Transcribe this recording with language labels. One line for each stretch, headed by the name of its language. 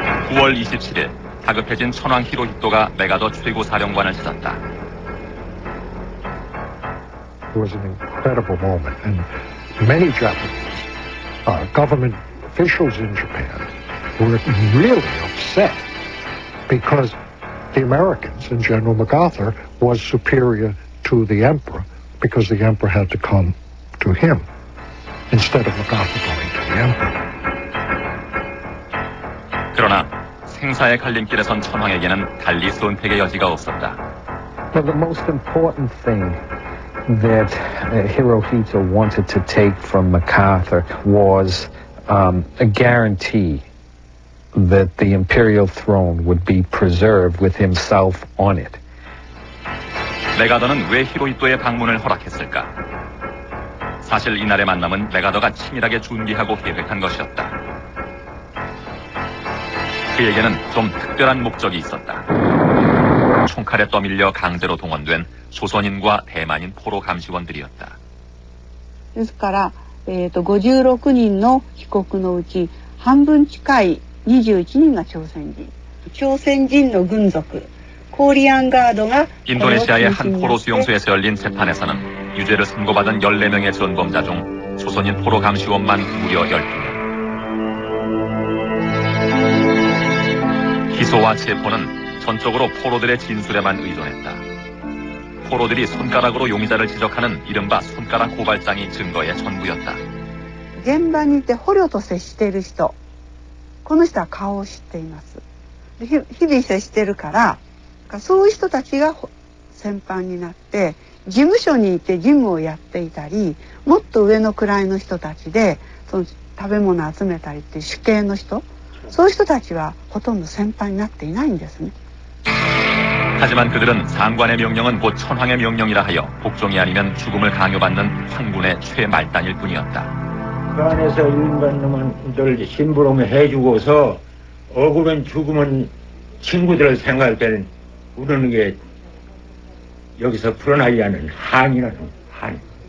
Korean: 9월 27일 다급해진 천황 히로히토가 메가더 최고 사령관을 찾았다.
English: It was an incredible moment, and many Japanese government officials in Japan were really upset because the Americans and General MacArthur was superior to the emperor because the emperor had to come to him instead of MacArthur going to the emperor.
Korean: 그러나 생사의 갈림길에 선 천황에게는 달리 선택의 여지가 없었다.
English: But the most important thing that Hirohito wanted to take from MacArthur was a guarantee that the imperial throne would be preserved with himself on it.
Korean: 메가더는 왜 히로히토의 방문을 허락했을까? 사실 이날의 만남은 메가더가 치밀하게 준비하고 계획한 것이었다. 그에게는 좀 특별한 목적이 있었다. 총칼에 떠밀려 강제로 동원된 조선인과 대만인 포로 감시원들이었다.
Japanese: ですから、56人の被告のうち半分近い21人が朝鮮人。朝鮮人の軍属コーリアンガードが
Korean: 인도네시아의 한 포로 수용소에서 열린 재판에서는 유죄를 선고받은 14명의 전범자 중 조선인 포로 감시원만 무려 12명. 기소와 체포는 전적으로 포로들의 진술에만 의존했다. 포로들이 손가락으로 용의자를 지적하는 이른바 손가락 고발장이 증거의 전부였다.
Japanese: 現場にいて捕虜と接している人、この人は顔を知っています。日々接しているから、そういう人たちが戦犯になって事務所にいて事務をやっていたり、もっと上の位の人たちでその食べ物を集めたりっていう主刑の人、そういう人たちはほとんど戦犯になっていないんですね。
Korean: 하지만 그들은 상관의 명령은 곧 천황의 명령이라 하여 복종이 아니면 죽음을 강요받는 황군의 최말단일 뿐이었다. 그 안에서 일반 놈들 심부름을 해주고서 억울한 죽으면 친구들을 생각할 때는 우리는 게 여기서 풀어나지 않은 한이라는 한.